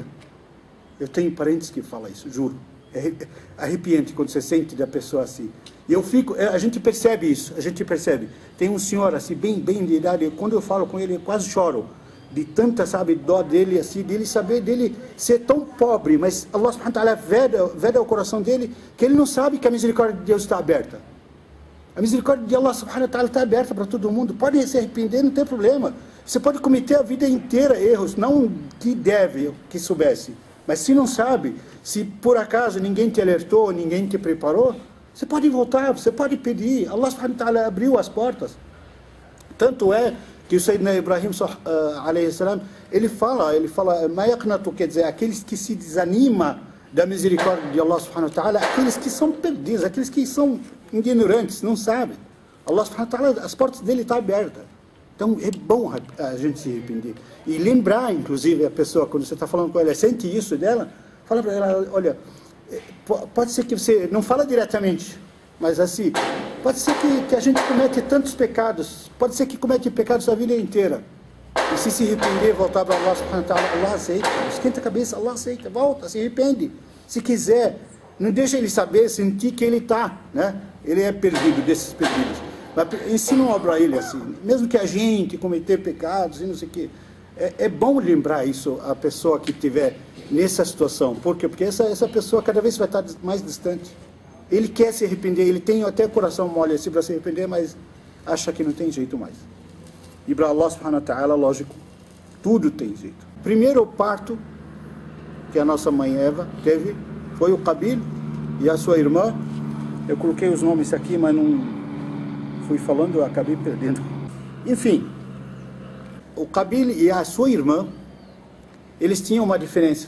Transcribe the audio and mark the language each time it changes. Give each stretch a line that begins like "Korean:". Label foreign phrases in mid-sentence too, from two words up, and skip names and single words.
Portuguese: Eu tenho parentes que falam isso, juro. É arrepiante quando você sente da pessoa assim. E a gente percebe isso, Tem um senhor assim, bem de idade, quando eu falo com ele, eu quase choro. De tanta, sabe, dó dele, assim, dele ser tão pobre, mas
Arabic: الله سبحانه وتعالى
Portuguese: veda o coração dele, que ele não sabe que a misericórdia de Deus está aberta. A misericórdia de
Arabic: الله سبحانه وتعالى
Portuguese: está aberta para todo mundo. Pode se arrepender, não tem problema. Você pode cometer a vida inteira erros, não que soubesse. Mas se não sabe, se por acaso ninguém te alertou, ninguém te preparou, você pode voltar, você pode pedir.
Arabic: الله سبحانه وتعالى
Portuguese: abriu as portas. Tanto é que o
Arabic: سيدنا إبراهيم عليه السلام,
Portuguese: ele fala,
Arabic: ما يقنط,
Portuguese: quer dizer, aqueles que se desanimam da misericórdia de
Arabic: الله سبحانه وتعالى,
Portuguese: aqueles que são perdidos, aqueles que são ignorantes, não sabem.
Arabic: الله سبحانه وتعالى,
Portuguese: as portas dele estão abertas. Então é bom a gente se arrepender. E lembrar, inclusive, a pessoa, quando você está falando com ela, sente isso dela, fala para ela, olha, pode ser que você não fala diretamente, mas assim, Pode ser que a gente comete tantos pecados, pode ser que comete pecados a vida inteira. E se arrepender, voltar para
Arabic: الله سبحانه وتعالى,
Portuguese: Allah aceita. Esquenta a cabeça, Allah aceita, volta, se arrepende. Se quiser, não deixa ele saber, sentir que ele está, né? Ele é perdido desses perdidos. Mas ensina para ele assim, mesmo que a gente cometer pecados e não sei o quê. É bom lembrar isso a pessoa que estiver nessa situação. Por quê? Porque essa pessoa cada vez vai estar mais distante. Ele quer se arrepender, ele tem até o coração mole assim para se arrepender, mas acha que não tem jeito mais. E para
Arabic: الله سبحانه وتعالى,
Portuguese: lógico, tudo tem jeito. Primeiro parto que a nossa mãe Eva teve foi o Qabil e a sua irmã. Eu coloquei os nomes aqui, mas não fui falando, eu acabei perdendo. Enfim, o Qabil e a sua irmã, eles tinham uma diferença.